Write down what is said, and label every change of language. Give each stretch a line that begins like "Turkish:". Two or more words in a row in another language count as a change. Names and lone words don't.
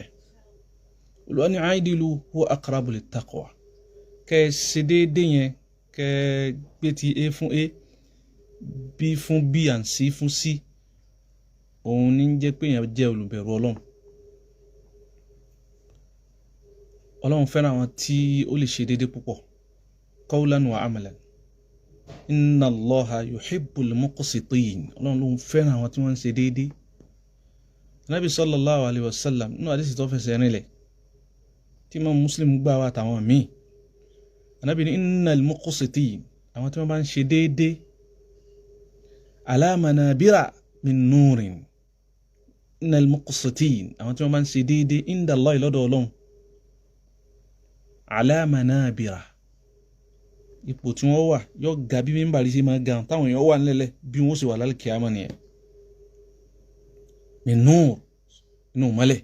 Yoruba: Olúwa ní
Arabic: اعدلوا هو أقرب للتقوى,
Yoruba: kẹ ṣe déédé yẹn, kẹ gbé ti a fún a, b fún b and c fún c, òun ní jẹ́ pé èèyàn jẹ́ olùbẹ̀rù Ọlọ́run. Ọlọ́run fẹ́ràn àwọn tí ó lè ṣe déédé púpọ̀,
Arabic: قولا وعملا. إن الله يحب المقسطين.
Yoruba: Ọlọ́run ló ń fẹ́ràn àwọn tí wọ́n ń ṣe déédé.
Arabic: النبي صلى الله عليه وسلم
Yoruba: nínú àdísì tó fẹsẹ̀ rinlẹ̀ tí Imam Muslim gbà wá àtàwọn míì, Ànábì ní
Arabic: إن المقسطين,
Yoruba: àwọn tí wọ́n bá ń ṣe déédé,
Arabic: على منابر من نور. إن المقسطين,
Yoruba: àwọn tí wọ́n bá ń ṣe déédé
Arabic: عند الله
Yoruba: lọ́dọ̀ Ọlọ́run,
Arabic: على منابر,
Yoruba: ipò tí wọ́n wà yóò ga bí mímbàrí sí máa ga táwọn èèyàn wà nílẹ̀ bí wọ́n sì wà lálkìyámà nìyẹn.
Arabic: من نور,
Yoruba: inú mọ́lẹ̀.